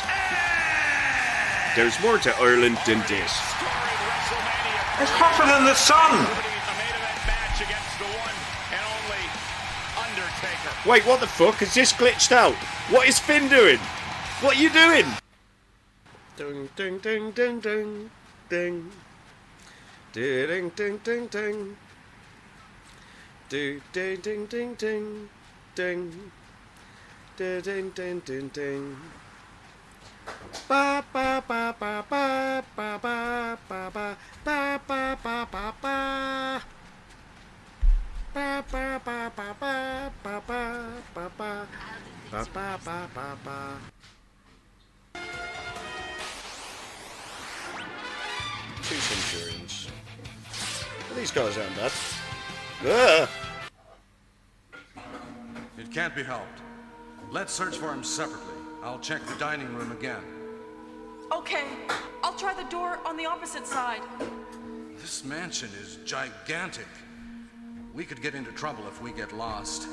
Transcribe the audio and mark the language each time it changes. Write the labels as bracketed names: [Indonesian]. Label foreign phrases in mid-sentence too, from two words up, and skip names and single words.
[English] There's more to Ireland than this. It's hotter than the sun. Wait, what the fuck? Has this glitched out? What is Finn doing? What are you doing? Ding, ding, ding, ding, ding. ding. Do ding ding ding ding. Do ding ding ding ding ding. Do ding ding ding ding. Ba ba ba ba ba ba ba ba ba ba ba ba ba ba. Ba ba ba ba ba ba ba ba ba ba ba ba ba ba. 2 Centurions. Well, these guys aren't bad. Ah! It can't be helped. Let's search for him separately. I'll check the dining room again. Okay, I'll try the door on the opposite side. This mansion is gigantic. We could get into trouble if we get lost.